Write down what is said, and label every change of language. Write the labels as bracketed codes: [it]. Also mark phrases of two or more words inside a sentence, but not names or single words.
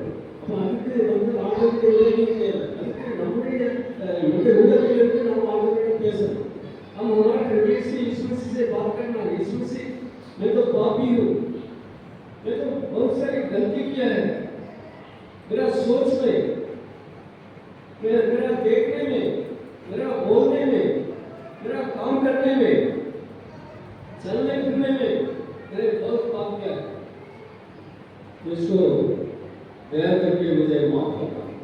[ta] அப்போ அதுக்கு ஆண்டவருடைய உதவி தேவை. அதுக்கு நம்முடைய உள்ளத்திலிருந்து நம்ம ஆண்டவரிடம் பேசணும். [hi] हम हमारे हृदय से यीशु मसीह से बात करना है। यीशु मसीह, मैं तो पापी हूँ, मैं तो बहुत सारी गलती किया है, मेरा सोच में, मेरा देखने में, मेरा बोलने में, मेरा काम करने में, चलने फिरने में मैंने बहुत पाप किया है, इसको दया करके मुझे माफ करना।